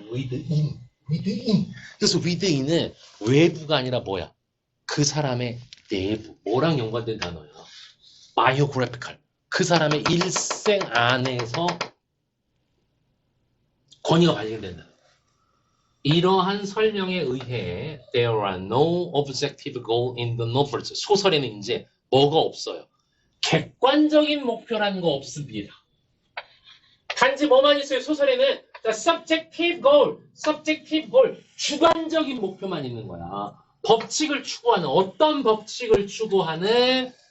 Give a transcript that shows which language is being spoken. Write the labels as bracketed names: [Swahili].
[English] within. [Korean] 그래서 within은 외부가 아니라 뭐야? 그 사람의 내부. 뭐랑 연관된 단어야? 바이오그래피컬. 그 사람의 일생 안에서 권위가 발견된다. 이러한 설명에 의해 [English] there are no objective goal in the novels. [Korean] 소설에는 이제 뭐가 없어요? 객관적인 목표라는 거 없습니다. 단지 뭐만 있어요? 소설에는 [English] the subjective goal, [Korean] 주관적인 목표만 있는 거야. 법칙을 추구하는, 어떤 법칙을 추구하는?